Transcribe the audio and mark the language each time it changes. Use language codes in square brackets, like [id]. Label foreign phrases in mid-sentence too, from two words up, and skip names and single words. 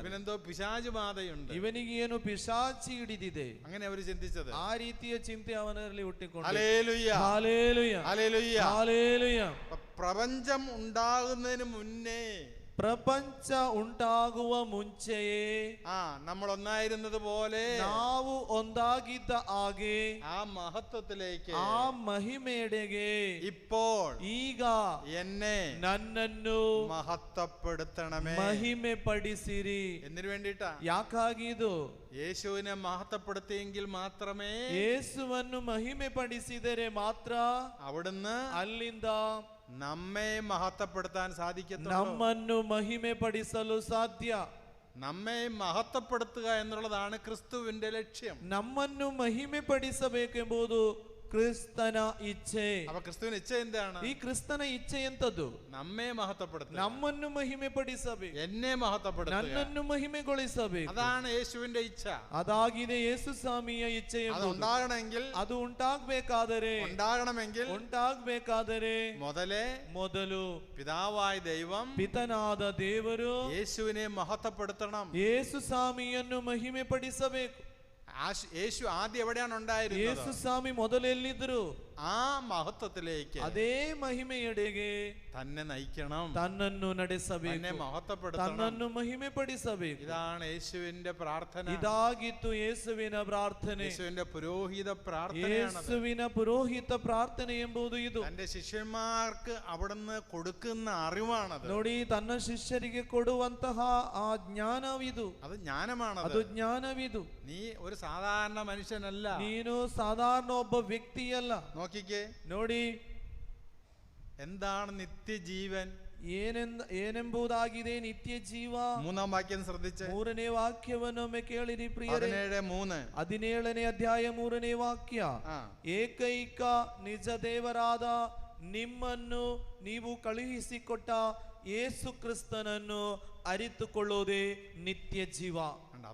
[ml] ഇവനെന്തോ പിശാച് ബാധയുണ്ട്, [kn] ಇವನಿಗೆ ಏನು ಪಿಶಾಚಿ ಹಿಡಿದಿದೆ, [ml] അങ്ങനെ അവർ ചിന്തിച്ചത്. [kn] ಆ ರೀತಿಯ ಚಿಂತೆ ಅವನಲ್ಲಿ ಹುಟ್ಟಿಕೊಂಡು. [ml] ഹല്ലേലൂയ, ഹല്ലേലൂയ, ഹല്ലേലൂയ. ഹല്ലേലൂയ. പ്രപഞ്ചം ഉണ്ടാകുന്നതിന് മുന്നേ, [kn] ಪ್ರಪಂಚ ಉಂಟಾಗುವ ಮುಂಚೆಯೇ [ml] നമ്മൾ ഒന്നായിരുന്നത് പോലെ [kn] ನಾವು ಒಂದಾಗಿದ್ದ ಹಾಗೆ [ml] ആ മഹത്വത്തിലേക്ക്, [kn] ಆ ಮಹಿಮೆಯೆಡೆಗೆ [ml] ഇപ്പോൾ [kn] ಈಗ [ml] എന്നെ [kn] ನನ್ನನ್ನು [ml] മഹത്വപ്പെടുത്തണമേ. [kn] ಮಹಿಮೆ ಪಡಿಸಿರಿ. [ml] എന്തിനു വേണ്ടിയിട്ടാ? [kn] ಯಾಕಾಗಿದು? [ml] യേശുവിനെ മഹത്വപ്പെടുത്തിയെങ്കിൽ മാത്രമേ, [kn] ಯೇಸುವನ್ನು ಮಹಿಮೆ ಪಡಿಸಿದರೆ ಮಾತ್ರ [ml] അവിടുന്ന് [kn] ಅಲ್ಲಿಂದ [ml] നമ്മെ മഹത്വപ്പെടുത്താൻ സാധിക്കത്തുള്ളൂ. [kn] ನಮ್ಮನ್ನು ಮಹಿಮೆ ಪಡಿಸಲು ಸಾಧ್ಯ. [ml] നമ്മെ മഹത്വപ്പെടുത്തുക എന്നുള്ളതാണ് ക്രിസ്തുവിന്റെ ലക്ഷ്യം. [kn] ನಮ್ಮನ್ನು ಮಹಿಮೆ ಪಡಿಸಬೇಕೆಂಬುದು ಕ್ರಿಸ್ತನ ಇಚ್ಛೆ. [ml] അപ്പൊ ക്രിസ്തുവിന് ഇച്ഛ എന്താണ്? [kn] ಈ ಕ್ರಿಸ್ತನ ಇಚ್ಛೆ ಎಂತದ್ದು? [ml] നമ്മെ മഹത്വപ്പെടുത്തുക, [kn] ನಮ್ಮನ್ನು ಮಹಿಮೆ ಪಡಿಸಬೇಕು, [ml] എന്നെ മഹത്വപ്പെടുത്തുക. [kn] ನನ್ನನ್ನು ಮಹಿಮೆಗೊಳಿಸಬೇಕು. [ml] അതാണ് യേശുവിന്റെ ഇച്ഛ. [kn] ಅದಾಗಿದೆ ಯೇಸು ಸ್ವಾಮಿಯ ಇಚ್ಛೆ. [ml] അത് ഉണ്ടാകണമെങ്കിൽ, [kn] ಅದು ഉണ്ടാಗಬೇಕಾದರೆ ಮೊದಲು [ml] പിതാവായ ദൈവം, [kn] ಪಿತನಾದ ದೇವರು [ml] യേശുവിനെ മഹത്വപ്പെടുത്തണം. [kn] ಯೇಸು ಸ್ವಾಮಿಯನ್ನು ಮಹಿಮೆ ಪಡಿಸಬೇಕು. [ml] യേശു ആദ്യം എവിടെയാണ് ഉണ്ടായിരുന്നത്? [kn] ಯೇಸು ಸ್ವಾಮಿ ಮೊದಲೆಲ್ಲಿದ್ರು? [ml] ആ മഹത്വത്തിലേക്ക്, [kn] ಅದೇ ಮಹಿಮೆಯೆಡೆಗೆ [ml] തന്നെ നയിക്കണം, [kn] ತನ್ನನ್ನು ನಡೆಸಬೇಕು, [ml] തന്നെ ಮಹತ್ವപ്പെടുത്തണം, [kn] ತನ್ನನ್ನು ಮಹಿಮೆ ಪಡಿಸಬೇಕು. [ml] ഇതാണ് യേശുവിന്റെ പ്രാർത്ഥന. [kn] ಇದಾಗಿತ್ತು ಯೇಸುವಿನ ಪ್ರಾರ್ಥನೆ. [ml] യേശുവിന്റെ പുരോഹിത പ്രാർത്ഥനയാണ്. [kn] ಯೇಸುವಿನ ಪುರೋಹಿತ ಪ್ರಾರ್ಥನೆ ಎಂಬುದು ಇದು. [ml] തന്റെ ശിഷ്യന്മാർക്ക് അവിടുന്ന് കൊടുക്കുന്ന അറിവാണത്. [kn] ನೋಡಿ, ತನ್ನ ಶಿಷ್ಯರಿಗೆ ಕೊಡುವಂತಹ ಆ ಜ್ಞಾನವಿದು. [ml] അത് ജ്ഞാനമാണ്. [kn] ಅದು ಜ್ಞಾನವಿದು. [ml] നീ ഒരു സാധാരണ മനുഷ്യനല്ല. [kn] ನೀನು ಸಾಧಾರಣ ಒಬ್ಬ ವ್ಯಕ್ತಿಯಲ್ಲ. [ml] നോക്കിക്കേ, [kn] ನೋಡಿ, [ml] എന്താണ് നിത്യജീവൻ [kn] ಏನೆಂಬುದಾಗಿದೆ ನಿತ್ಯ ಜೀವ. [ml] മൂന്നാം വാക്യം ശ്രദ്ധിച്ച്, [kn] 3ನೇ ವಾಕ್ಯವನ್ನೊಮ್ಮೆ ಕೇಳಿರಿ ಪ್ರಿಯರೇ. 17:3. 17ನೇ ಅಧ್ಯಾಯ 3ನೇ ವಾಕ್ಯ. ಏಕೈಕ ನಿಜ ದೇವರಾದ ನಿಮ್ಮನ್ನು ನೀವು ಕಳುಹಿಸಿಕೊಟ್ಟ ಯೇಸು ಕ್ರಿಸ್ತನನ್ನು ಅರಿತುಕೊಳ್ಳುವುದೇ ನಿತ್ಯ ಜೀವ.